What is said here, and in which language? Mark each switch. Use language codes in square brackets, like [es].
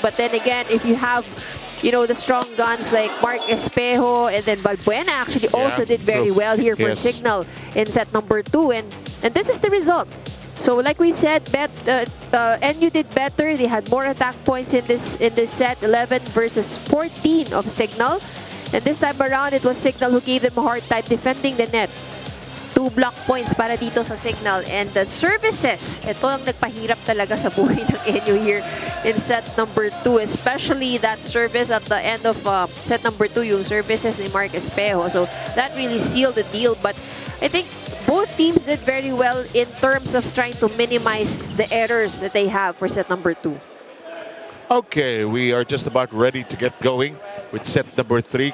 [en] But then again, if you have, you know, the strong guns like Mark Espejo, and then Balbuena actually also did very well here for Signal in set number 2. And this is the result. So like we said, NU did better. They had more attack points in this set, 11 versus 14 of Signal. And this time around, it was Signal who gave them a hard time defending the net. [tl] 2 block points para dito sa Signal. [en] And the services, [tl] ito ang nagpahirap talaga sa buhay ng NU [en] here in set number 2. Especially that service at the end of set number 2, [tl] yung services ni [en] Mark Espejo. So that really sealed the deal. But I think both teams did very well in terms of trying to minimize the errors that they have for set number 2. Okay, we are just about ready to get going with set number 3.